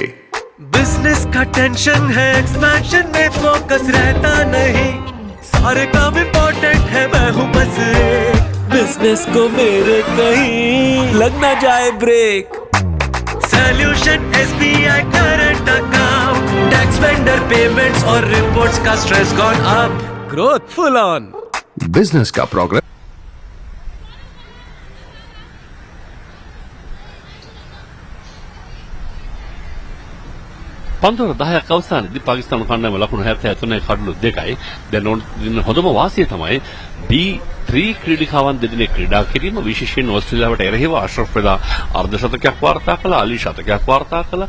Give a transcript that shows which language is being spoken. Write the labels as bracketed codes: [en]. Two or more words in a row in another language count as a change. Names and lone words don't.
[hi] बिजनेस का टेंशन है, एक्सपेंशन में फोकस रहता नहीं, सारे काम इम्पोर्टेंट है, मैं हूँ बस एक, बिजनेस को मेरे कहीं लग ना जाए ब्रेक। [en] solution SBI current account, tax vendor payments और रिपोर्ट्स का stress gone up, growth full on. [hi] बिजनेस का प्रोग्रेस। [si] පන්දුර 10ක් අවසානයේදී පාකිස්තාන කණ්ඩායම ලකුණු 73 කඩලු 2යි. දැන් ඔන්න හොඳම වාසිය තමයි B3 ක්‍රීඩිකාවන් දෙදෙනෙක් ක්‍රීඩා කිරීම, විශේෂයෙන් ඕස්ට්‍රේලියාවට එරෙහිව අශ්රෆ් වෙලා අර්ධ ශතකයක් වාර්තා කළා, අලි ශතකයක් වාර්තා කළා.